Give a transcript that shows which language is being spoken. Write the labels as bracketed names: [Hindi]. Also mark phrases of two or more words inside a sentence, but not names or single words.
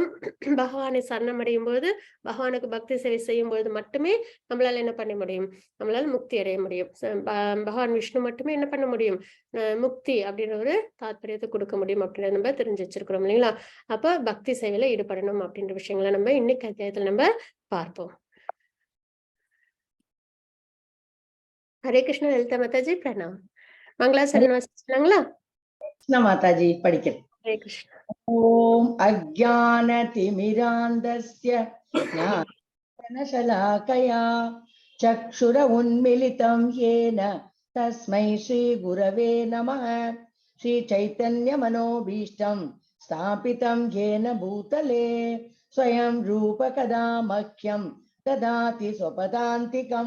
[Tamil] பகவானை சரணமடையும் போது, பகவானுக்கு பக்தி சேவை செய்யும் பொழுது மட்டுமே நம்மளால என்ன பண்ண முடியும்? நம்மளால முக்தி அடைய முடியும். பகவான் விஷ்ணு மட்டுமே என்ன பண்ண முடியும்? முக்தி அப்படின்ற ஒரு தாத்பரியத்தை கொடுக்க முடியும் அப்படின்றத நம்ம தெரிஞ்சு வச்சிருக்கிறோம் இல்லைங்களா? அப்ப பக்தி சேவையில ஈடுபடணும் அப்படின்ற விஷயங்களை நம்ம இன்னைக்கு அத்தியாயத்துல நம்ம பார்ப்போம். [Hindi] हरे कृष्ण ललिता माता जी, प्रणाम. [Tamil] மங்களாசரண வாசிங்களா [Hindi] कृष्ण माता जी पढ़िके. हरे कृष्ण. [Sanskrit] ओम अज्ञानतिमिरान्धस्य ज्ञानशलाकया चक्षुर उन्मिलितं येन तस्मै श्री गुरवे नमः. श्री चैतन्य मनोभीष्टं स्थापितं येन भूतले स्वयं रूप कदा मह्यं ददाति स्वपदान्तिकम्.